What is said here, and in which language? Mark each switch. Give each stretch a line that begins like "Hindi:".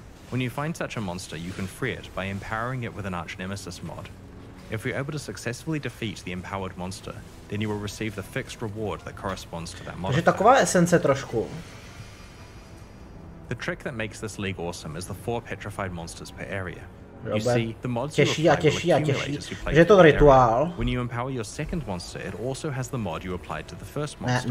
English: When you find such a monster, you can free it by empowering it with an Archnemesis mod. If you're able to successfully defeat the empowered monster, then you will receive the fixed reward that corresponds to that modifier.
Czech: Takže taková esence trošku.
English: The trick that makes this league awesome is the 4 petrified monsters per area.
Czech: Těžší a těžší a těžší, že je to rituál.
English: When you empower your second monster, it also has the mod you applied to the first monster.